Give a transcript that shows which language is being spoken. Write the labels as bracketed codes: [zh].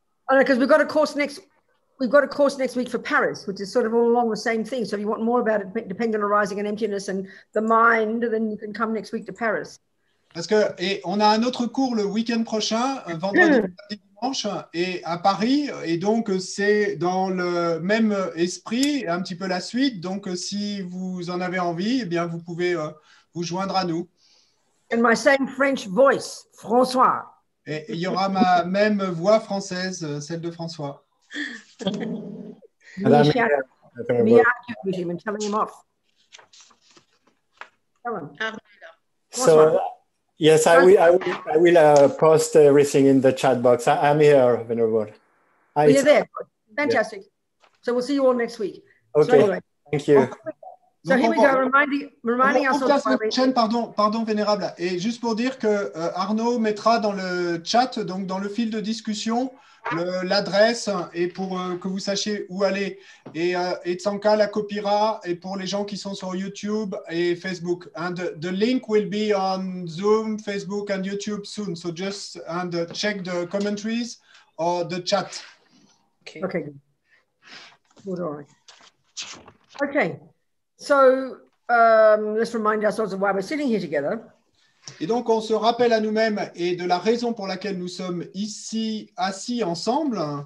[en] Oh, because we've got a course next week for Paris, which is sort of all along the same thing. So if you want more about it, dependent arising and emptiness and the mind, then you can come next week to Paris. [fr] Parce que on a un autre cours le week-end prochain, vendredi et dimanche, et à Paris, et donc c'est dans le même esprit, un petit peu la suite. Donc si vous en avez envie, eh bien vous pouvez vous joindre à nous. [en] And my same French voice, François. [fr] Et il y aura ma même voix française, celle de François. [en] Me argue with him and telling him off. Tell him. So, yes, I will post everything in the chat box. I'm here, Venerable. You're there. Fantastic. Yeah. So we'll see you all next week. Okay. So anyway, thank you. So here we go, reminding us of the [fr] chaîne, pardon, Vénérable. Et juste pour dire que Arnaud mettra dans le chat, donc dans le fil de discussion, l'adresse et pour que vous sachiez où aller. Et Tsanka la copiera et pour les gens qui sont sur YouTube et Facebook. [en] And the link will be on Zoom, Facebook and YouTube soon. So just check the commentaries or the chat. Okay. Good. All right. Okay. So let's remind ourselves of why we're sitting here together. [fr] Et donc, on se rappelle à nous-mêmes et de la raison pour laquelle nous sommes ici assis ensemble.